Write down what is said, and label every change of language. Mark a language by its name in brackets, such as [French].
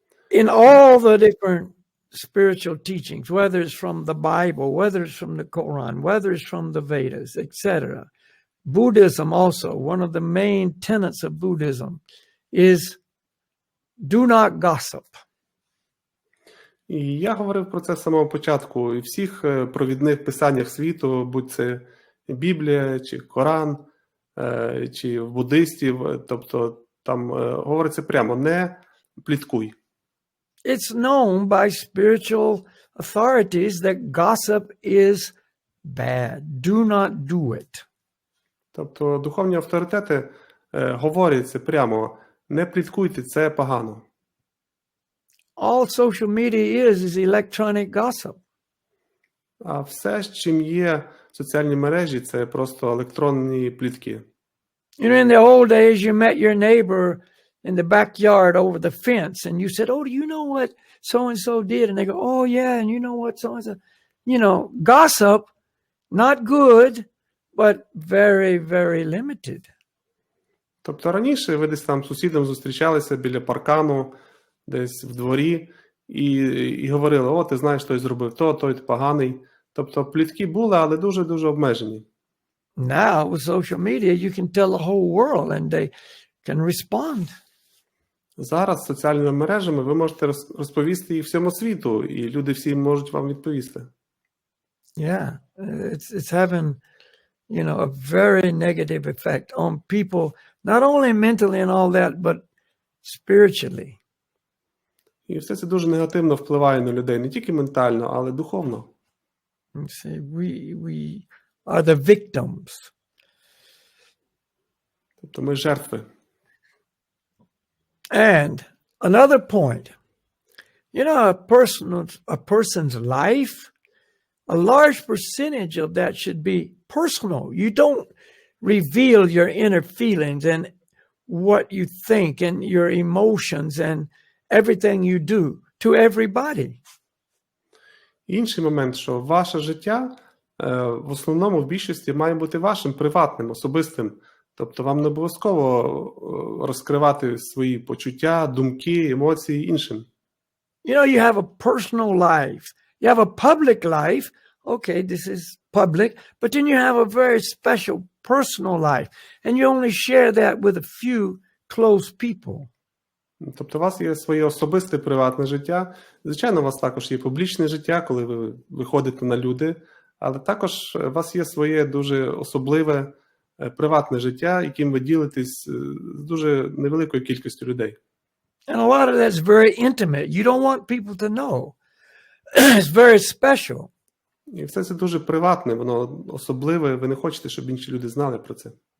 [English] In all the different spiritual teachings, whether it's from the Bible, whether it's from the Quran, whether it's from the Vedas, etc. Buddhism also, one of the main tenets of Buddhism is do not gossip. [Ukrainian] І я говорив про це з самого початку. І в всіх провідних писаннях світу, будь це Біблія, чи Коран, чи в буддистів, тобто там говориться прямо, не пліткуй. [English] It's known by spiritual authorities that gossip is bad. Do not do it. [Ukrainian] Тобто духовні авторитети говорять це прямо, не пліткуйте, це погано. [English] All social media is electronic gossip. [Ukrainian] А все, з чим є соціальні мережі, це просто електронні плітки. [English] In the old days, you met your neighbor in the backyard over the fence, and you said, "Oh, do you know what so-and-so did?" And they go, "Oh, yeah, and you know what so-and-so." Gossip, not good, but very, very limited. [Ukrainian] Тобто раніше ви десь там з сусідом зустрічалися біля паркану, десь в дворі, і говорили, о, ти знаєш, той зробив то, той поганий. Тобто плітки були, але дуже-дуже обмежені. [English] Now, with social media, you can tell the whole world and they can respond. [Ukrainian] Зараз соціальними мережами ви можете розповісти і всьому світу, і люди всі можуть вам відповісти. [English] Yeah, it's having, a very negative effect on people, not only mentally and all that, but spiritually. [Ukrainian] І все це дуже негативно впливає на людей, не тільки ментально, але духовно. [English] See, we are the victims. [Ukrainian] Тобто ми жертви. [English] And another point, a person's life, a large percentage of that should be personal. You don't reveal your inner feelings and what you think and your emotions and everything you do to everybody. [Ukrainian] Інший момент, що ваше життя в основному в більшості має бути вашим приватним, особистим. Тобто вам не обов'язково розкривати свої почуття, думки, емоції іншим. [English] You have a personal life. You have a public life. Okay, this is public. But then you have a very special personal life, and you only share that with a few close people. [Ukrainian] Тобто у вас є своє особисте приватне життя. Звичайно, у вас також є публічне життя, коли ви виходите на люди, але також у вас є своє дуже особливе приватне життя, яким ви ділитесь з дуже невеликою кількістю людей. [English] And a lot of that's very intimate. You don't want people to know. It's very special. [Ukrainian] І все це дуже приватне, воно особливе, ви не хочете, щоб інші люди знали про це.